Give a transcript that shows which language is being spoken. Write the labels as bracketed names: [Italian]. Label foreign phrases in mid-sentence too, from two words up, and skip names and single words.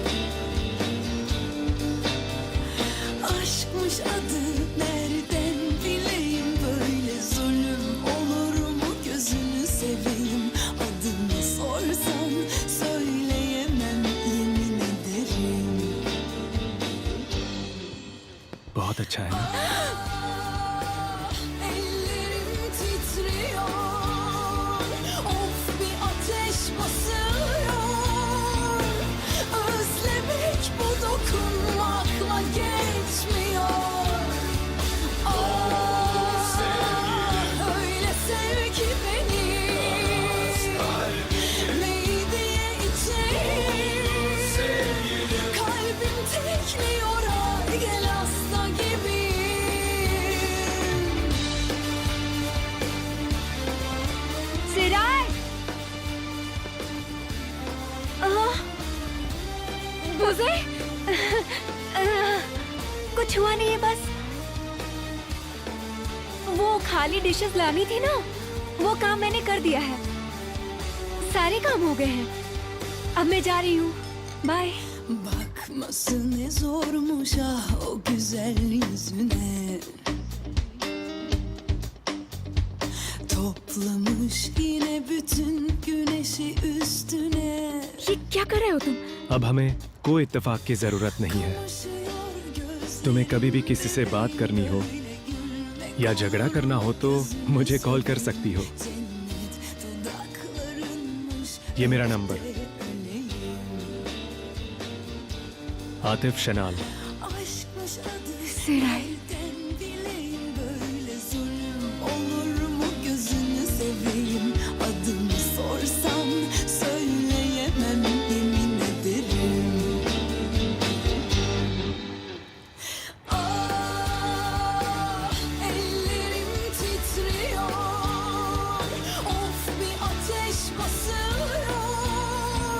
[Turkish] Aşkmış adı, nereden bileyim, böyle zulüm olur mu gözünü seveyim. Adını sorsan söyleyemem, yemin ederim. [Hindi] बहुत अच्छा है ना? [Turkish] Ellerim titriyor, of bir ateş basıyor. Özlemek bu dokunmakla geçmiyor. Ah, öyle sev ki beni, meydeye içeyim. Kalbim tekliyor, ay gel hasta gibi. [Hindi] सिराय! बुज़े? कुछ हुआ नहीं है बस। वो खाली डिशेस लानी थी ना, वो काम मैंने कर दिया है। सारे काम हो गए हैं। अब मैं जा रही हूँ। बाय। [Turkish] Bakması ne zormuş ah o güzel yüzüne. Toplamış yine bütün güneşi üstüne. [Hindi] ये क्या कर रहे हो तुम? अब हमें कोई इत्तेफाक की जरूरत नहीं है। तुम्हें कभी भी किसी से बात करनी हो या झगड़ा करना हो तो मुझे कॉल कर सकती हो। ये मेरा नंबर। आतिफ शनाल। सिराय। [Turkish] Olur mu gözünü seveyim, adını sorsam söyleyemem, yemin ederim. Ah, ellerim titriyor, of bir ateş basıyor.